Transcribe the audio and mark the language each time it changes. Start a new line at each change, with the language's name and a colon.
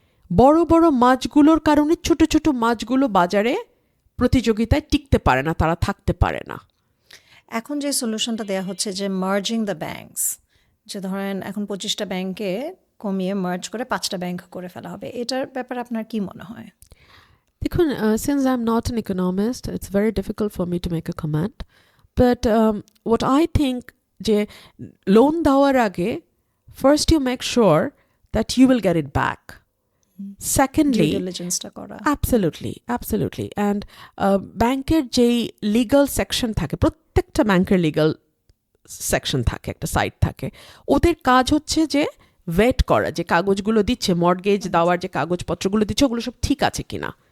Bangla: বড় বড় মাছগুলোর কারণে ছোট ছোট মাছগুলো বাজারে প্রতিযোগিতায় টিকতে পারে না, তারা থাকতে পারে না। এখন যে সলিউশনটা দেওয়া হচ্ছে যে
English: merging the banks,
Bangla: যে ধরেন এখন 25টা ব্যাংকে কমিয়ে মার্জ করে 5টা ব্যাংক করে ফেলা হবে, এটার ব্যাপারে আপনার কি মনে হয়?
English: দেখুন, since I'm not an economist, it's very difficult for me to make a comment. But what I think,
Bangla: যে লোন দেওয়ার আগে
English: first you make sure that you will get it back. Secondly,
Bangla: due ডিলিজেন্সটা করা।
English: absolutely.
Bangla: And ব্যাংকের যেই legal section থাকে, প্রত্যেকটা ব্যাংকের legal section থাকে, একটা সাইট থাকে, ওদের কাজ হচ্ছে যে ওয়েট করা, যে কাগজগুলো দিচ্ছে, মর্টগেজ দেওয়ার যে কাগজপত্রগুলো দিচ্ছে, ওগুলো সব ঠিক আছে কিনা।